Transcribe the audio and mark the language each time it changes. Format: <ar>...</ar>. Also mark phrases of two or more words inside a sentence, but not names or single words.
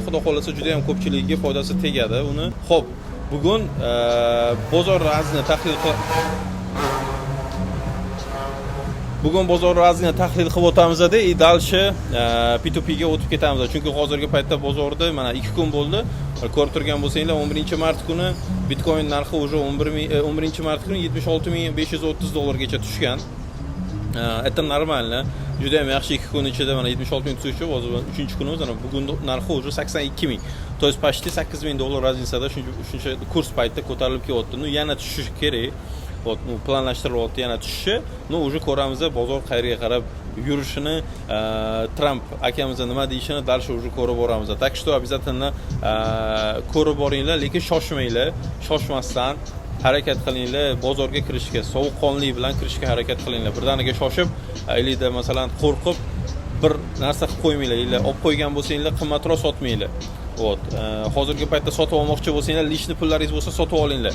<uz>Xudo xolasa juda ham ko'pchilikga foydasi tegadi uni. Xo'p, bugun bozor razni tahlil qilib o'tamiz-da, dalshi P2P ga o'tib ketamiz. Chunki hozirgi paytda bozorda mana 2 kun bo'ldi. Ko'rib turgan bo'lsanglar, 11-mart kuni Bitcoin narxi уже 11-mart kuni 76.530 dollargacha tushgan.</uz> <ru>Это нормально.</ru> <uz>Juda ham yaxshi 2 kun ichida mana 76.000 tushishi, hozir 3-kunimiz, ana bugun narxi уже 82.000.</uz> <ru>То есть почти</ru> <uz>8.000 dollar raznisada shuncha kurs paytda ko'tarilib kelyapti. Yana tushishi kerak. Planlashtirilyapti yana tushishi. Уже ko'ramiz bozor qayerga qarab yurishini, Trump akamiz nima deyishini</uz> <ru>дальше уже</ru> <uz>ko'rib boramiz.</uz> <ru>Так что обязательно</ru> <uz>ko'rib boringlar, lekin shoshmanglar, shoshmasdan harakat qilinglar, bozorga kirishga, sovuqqonlik bilan kirishga harakat qilinglar. Birdaniga shoshib, aylikda masalan qo'rqib bir narsa qilib qo'ymanglar, olib qo'ygan bo'lsanglar qimmatroq sotmanglar. Hozirgi paytda sotib olmoqchi bo'lsanglar, lishni pullaringiz bo'lsa sotib olinglar.</uz>